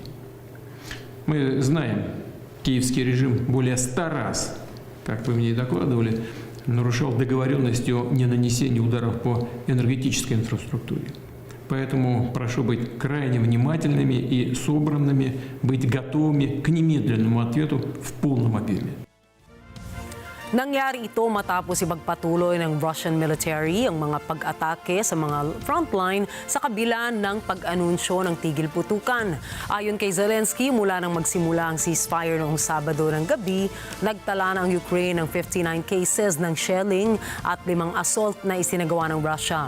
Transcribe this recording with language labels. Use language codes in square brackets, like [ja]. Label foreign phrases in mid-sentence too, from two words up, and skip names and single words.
[ru] Мы знаем, киевский режим более 100 раз, как вы мне и докладывали, нарушал договоренности о ненанесении ударов по энергетической инфраструктуре. Поэтому прошу быть крайне внимательными и собранными, быть готовыми к немедленному ответу в полном объеме. [tl] Nangyari ito matapos ipagpatuloy ng [en] Russian military [tl] ang mga pag-atake sa mga frontline sa kabila ng pag-anunsyo ng tigil putukan. Ayon kay Zelensky, mula nang magsimula ang ceasefire noong Sabado ng gabi, nagtala ng Ukraine ng 59 cases ng shelling at 5 assault na isinagawa ng Russia.